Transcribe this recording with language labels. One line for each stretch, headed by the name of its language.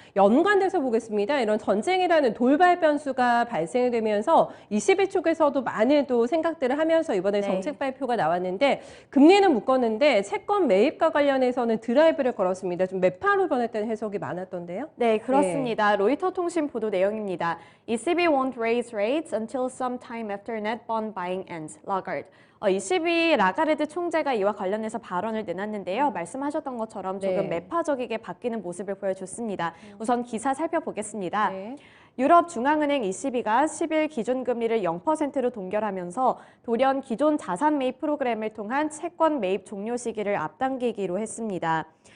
Korean: 연관돼서 보겠습니다. 이런 전쟁이라는 돌발 변수가 발생이 되면서 21쪽에서도 많은 또 생각들을 하면서 이번에 네. 정책 발표가 나왔는데 금리는 묶었는데 채권 매입과 관련해서는 드라이브를 걸었습니다. 좀 매파로 변했다는 해석이 많았던데요. 네, 그렇습니다. 로이터 통신 보도 내용입니다.
English: ECB won't raise rates until sometime after net bond buying ends. Lagarde.
Korean: ECB 라가르드 총재가 이와 관련해서 발언을 내놨는데요. 말씀하셨던 것처럼 조금 네. 매파적이게 바뀌는 모습을 보여줬습니다. 우선 기사 살펴보겠습니다. 네. 유럽 중앙은행 ECB가 10일 기준금리를 0%로 동결하면서 돌연 기존 자산 매입 프로그램을 통한 채권 매입 종료 시기를 앞당기기로 했습니다.